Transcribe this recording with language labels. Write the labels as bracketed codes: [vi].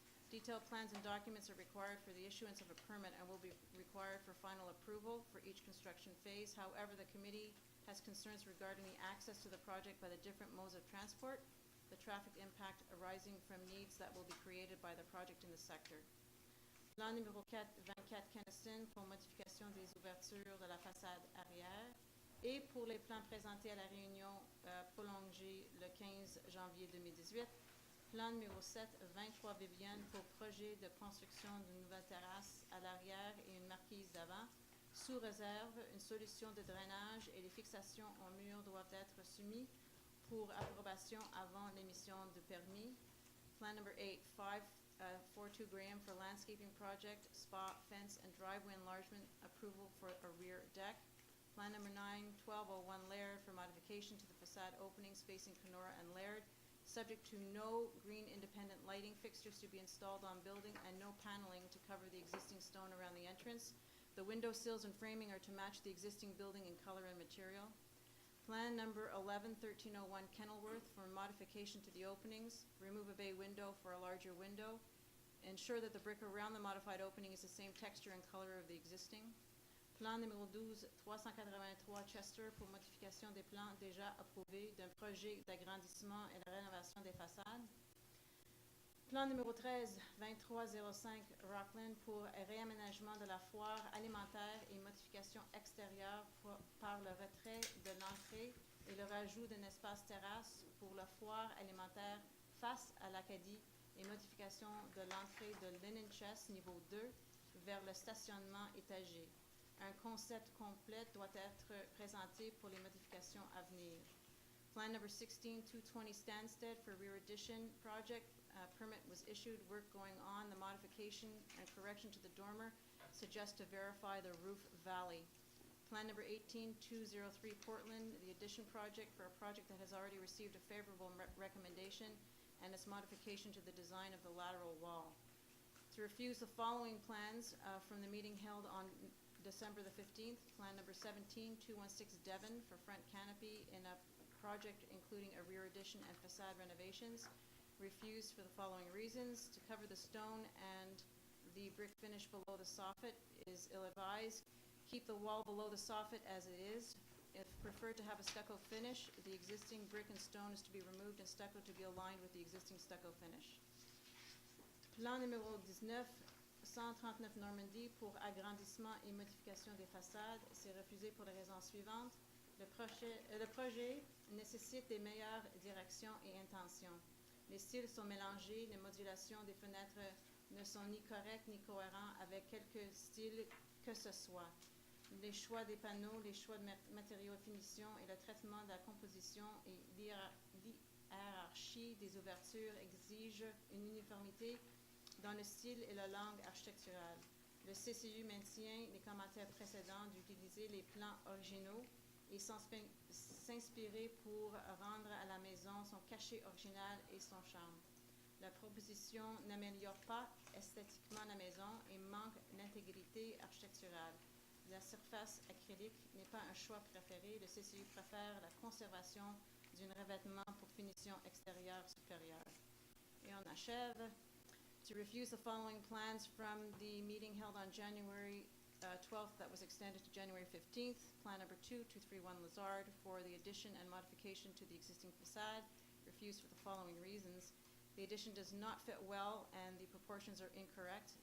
[en] Detailed plans and documents are required for the issuance of a permit and will be required for final approval for each construction phase. However, the committee has concerns regarding the access to the project by the different modes of transport, the traffic impact arising from needs that will be created by the project in the sector. [fr] Plan numéro 24 Keniston pour modification des ouvertures de la façade arrière et pour les plans présentés à la réunion prolongée le 15 janvier 2018. Plan numéro 7 23 Viviane pour projet de construction d'une nouvelle terrasse à l'arrière et une marquise d'avant. Sous réserve, une solution de drainage et les fixations en mur doivent être soumises pour approbation avant l'émission de permis. [en] Plan number 8, 542 Graham for landscaping project, spa, fence, and driveway enlargement, approval for a rear deck. Plan number 9, 1201 Laird for modification to the facade openings facing Kenora and Laird, subject to no green independent lighting fixtures to be installed on building and no paneling to cover the existing stone around the entrance. The window sills and framing are to match the existing building in color and material. Plan number 11, 1301 Kenilworth for modification to the openings, remove a bay window for a larger window, ensure that the brick around the modified opening is the same texture and color of the existing. [fr] Plan numéro 12, 383 Chester pour modification des plans déjà approuvés d'un projet d'agrandissement et de rénovation des façades. Plan numéro 13, 2305 Rockland pour réaménagement de la foire alimentaire et modification extérieure par le retrait de l'entrée et le rajout d'un espace terrasse pour la foire alimentaire face à l'Acadie et modification de l'entrée de Linen Chest niveau 2 vers le stationnement étagé. Un concept complet doit être présenté pour les modifications à venir. [en] Plan number 16, 220 Stansted for rear addition project. Permit was issued, work going on, the modification and correction to the dormer suggest to verify the roof valley. Plan number 18, 203 Portland, the addition project for a project that has already received a favorable recommendation and its modification to the design of the lateral wall. To refuse the following plans from the meeting held on December the 15th, Plan number 17, 216 Devon for front canopy in a project including a rear addition and facade renovations. Refused for the following reasons. To cover the stone and the brick finish below the soffit is ill-advised. Keep the wall below the soffit as it is. If preferred to have a stucco finish, the existing brick and stone is to be removed and stucco to be aligned with the existing stucco finish. [fr] Plan numéro 19, 139 Normandie pour agrandissement et modification des façades. C'est refusé pour les raisons suivantes. Le projet nécessite des meilleures directions et intentions. Les styles sont mélangés, les modulations des fenêtres ne sont ni correctes ni cohérents avec quelque style que ce soit. Les choix des panneaux, les choix de matériaux de finition et le traitement de la composition et l'hiérarchie des ouvertures exigent une uniformité dans le style et la langue architecturale. Le CCU maintient les commentaires précédents d'utiliser les plans originaux et s'inspirer pour rendre à la maison son cachet original et son charme. La proposition n'améliore pas esthétiquement la maison et manque d'intégrité architecturale. La surface acrylique n'est pas un choix préféré. Le CCU préfère la conservation d'un revêtement pour finition extérieure supérieure. Et on achève. [en] To refuse the following plans from the meeting held on January 12th that was extended to January 15th, Plan number 2, 231 Lazard for the addition and modification to the existing facade, refused for the following reasons. The addition does not fit well and the proportions are incorrect.